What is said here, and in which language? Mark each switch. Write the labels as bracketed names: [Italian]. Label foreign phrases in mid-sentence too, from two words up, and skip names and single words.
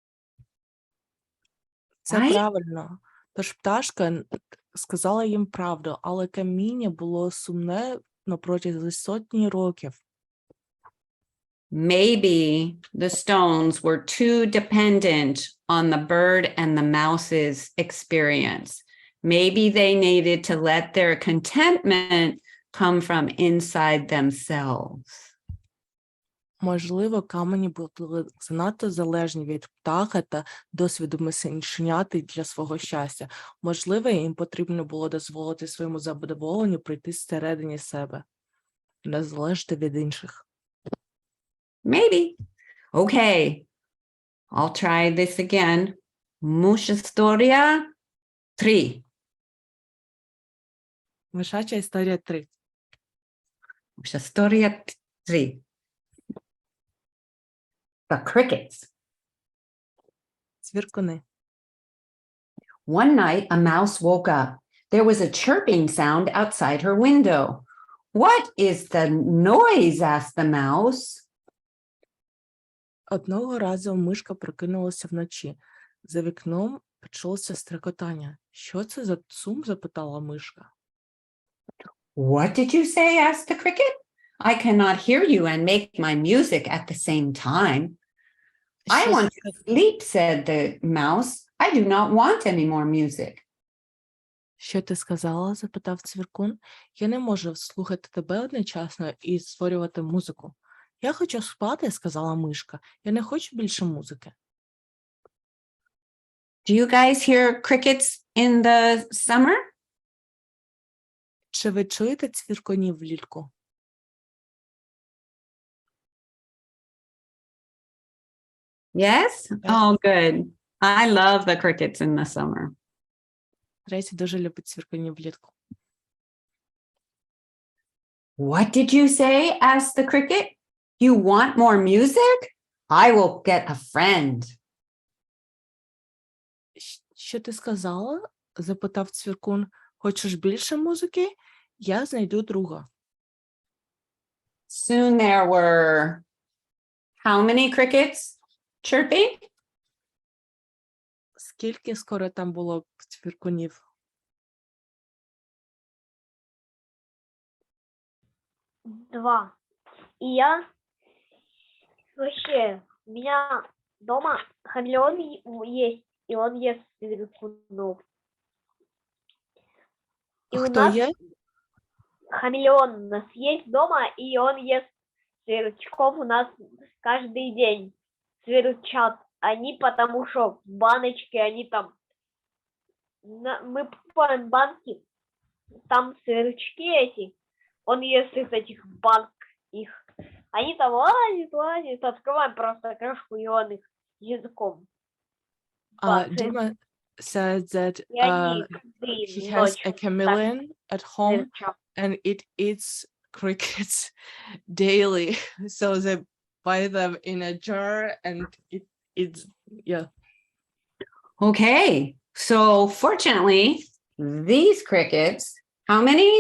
[Ukrainian] Це [English] Right? [Ukrainian] правильно. Тож пташка сказала їм правду, але каміння було сумне протягом сотні років. [English] Maybe the stones were too dependent on the bird and the mouse's experience. Maybe they needed to let their contentment come from inside themselves. [Ukrainian] Можливо, камені були занадто залежні від птаха та досвіду мишеняти для свого щастя. Можливо, їм потрібно було дозволити своєму задоволенню прийти зсередині себе, не залежати від інших. Maybe. Okay, I'll try this again. Муша історія 3. Мишача історія 3. Муша історія 3. [English] The crickets. [Ukrainian] Цвіркуни. [English] One night, a mouse woke up. There was a chirping sound outside her window. What is the noise? Asked the mouse. [Ukrainian] Одного разу мишка прокинулася вночі. За вікном почулося стрекотання. Що це за шум? Запитала мишка. [English] What did you say? Asked the cricket. I cannot hear you and make my music at the same time. I want to sleep, said the mouse. I do not want any more music. [Ukrainian] Що ти сказала? Запитав цвіркун. Я не можу слухати тебе одночасно і створювати музику. Я хочу спати, сказала мишка. Я не хочу більше музики. [English] Do you guys hear crickets in the summer? [Ukrainian] Чи ви чуєте цвіркунів влітку? [English] Yes? Oh, good. I love the crickets in the summer. [Ukrainian] Трейсі дуже любить цвіркунів влітку. [English] What did you say? Asked the cricket. You want more music? I will get a friend. [Ukrainian] Що ти сказала? Запитав цвіркун. Хочеш більше музики? Я знайду друга. [English] Soon there were how many crickets chirping? [Ukrainian] Скільки скоро там було цвіркунів? 2. [Russian] И я вообще, у меня дома хамелеон есть, и он ест цвіркунов. И у [Ukrainian] Хто нас є? [Russian] хамелеон у нас есть дома, и он ест сверчков у нас каждый день. Сверчат. Они потому что в баночке, они там... Мы покупаем банки, там сверчки эти, он ест из этих банк их. Они там лазят, открываем просто крышку, и он их языком. [English] Dima said that [Russian] И они [English] he has a [Russian] ночью [English] chameleon at home [Russian] сверчат. [English] and it eats crickets daily. So they buy them in a jar and it's yeah. Okay, so fortunately, these crickets, how many?